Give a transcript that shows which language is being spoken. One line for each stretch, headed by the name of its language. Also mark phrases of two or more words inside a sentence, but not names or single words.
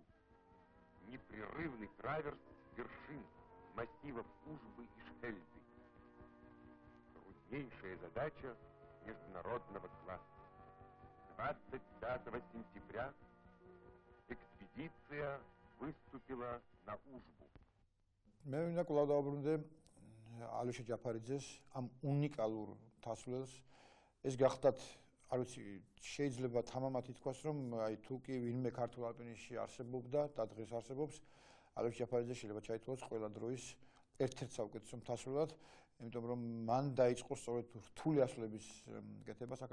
Russian: Непрерывный траверс вершин массивов Ужбы и Шельды. Труднейшая задача международного класса. 25 сентября экспедиция выступила на Ужбу.
Georgian: მე მინდა კვლავ დავბრუნდე ალექსი ჯაფარიძეს ამ უნიკალურ მთასვლელს. ეს გახდათ, არ ვიცი, შეიძლება თამამად ითქვას, რომ აი თუ კი ვინმე ქართულ ალპინიზმში არსებობდა და დღეს არსებობს, ალექსი ჯაფარიძე შეიძლება ჩაითვალოს ყველა დროის ერთ-ერთ საუკეთესო მთასვლელად, იმიტომ რომ მან დაიწყო სწორედ რთული ასვლების კეთება საქართველოში.